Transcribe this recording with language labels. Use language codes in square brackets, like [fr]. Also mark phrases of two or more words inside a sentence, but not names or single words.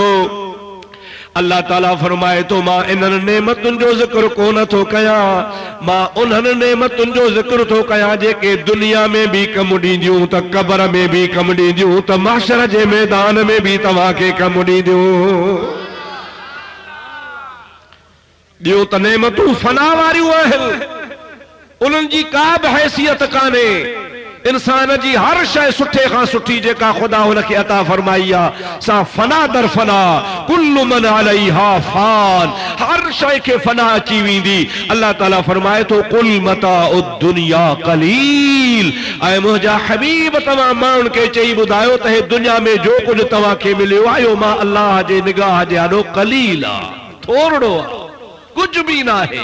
[sd] अल्लाह ताला फरमाए तो मां इन्हनि नेमतुनि जो ज़िक्र कोन थो कयां, मां उन्हनि नेमतुनि जो ज़िक्र थो कयां जेके दुनिया में भी कम ॾींदियूं त क़ब्र में भी कम ॾींदियूं त महशर जे मैदान में भी तव्हांखे कम ॾींदियूं। ॿियो त नेमतूं फना वारियूं आहिनि, उन्हनि जी का बि हैसियत कान्हे। इंसान जी हर शइ सुठे खां सुठी जेका ख़ुदा हुनखे अता फरमाई आहे, सा फना दर फना, [ar] كل من عليها فان, [sd] हर शइ खे फना अची वेंदी। अल्लाह ताला फरमाए थो [ar] قل متاع الدنيا قليل. [sd] ऐं मुंहिंजा हबीब तव्हां माण्हुनि खे चई ॿुधायो त हे दुनिया में जो कुझु तव्हांखे मिलियो आहे, मां अल्लाह जे निगाह जे ॾाढो कलील आहे, थोरो आहे, कुझु बि न आहे।